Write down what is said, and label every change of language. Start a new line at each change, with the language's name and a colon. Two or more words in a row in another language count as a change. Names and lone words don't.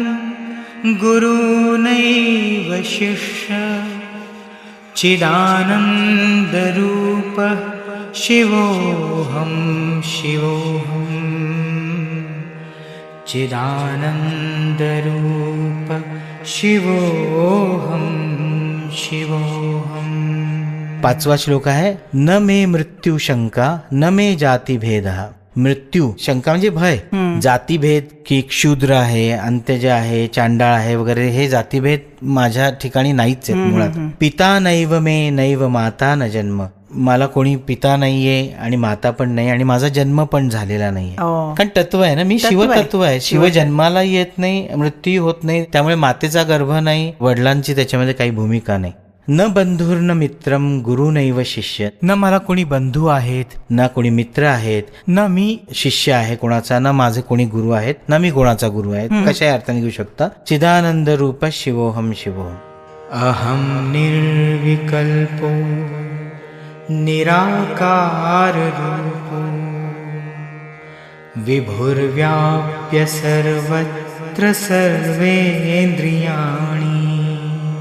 Sanskrit: गुरुनैव शिष्य चिदानन्दरूप शिवोऽहं शिवोऽहं चिदानन्दरूप शिवोऽहं शिवोऽहं.
Marathi: 5वा श्लोक आहे
Sanskrit: न मे मृत्यू शंका न मे जाती भेदः.
Marathi: मृत्यू शंका म्हणजे भय, जातीभेद की क्षुद्र आहे, अंत्यज आहे, चांडाळ आहे वगैरे हे जातीभेद माझ्या ठिकाणी नाहीच आहेत मुळात.
Sanskrit: पिता नैव मे नैव माता न जन्म.
Marathi: मला कोणी पिता नाहीये आणि माता पण नाही आणि माझा जन्म पण झालेला नाहीये. कारण तत्व आहे ना, मी शिवतत्व आहे. शिव जन्माला येत नाही, मृत्यू होत नाही, त्यामुळे मातेचा गर्भ नाही, वडिलांची त्याच्यामध्ये काही भूमिका नाही.
Sanskrit: न बंधुर्न मित्रम गुरु नैव शिष्य.
Marathi: न मला कोणी बंधू आहेत, न कोणी मित्र आहेत, न मी शिष्य आहे कोणाचा, न माझे कोणी गुरु आहेत, न मी कोणाचा गुरु आहे. कशाही अर्थाने घेऊ शकता.
Sanskrit: चिदानंद रूप शिवोऽहं शिवोऽहं. अहम निर्विकल्पो निराकार रूपो विभुर्व्याप्य सर्वत्र सर्वेन्द्रियाणि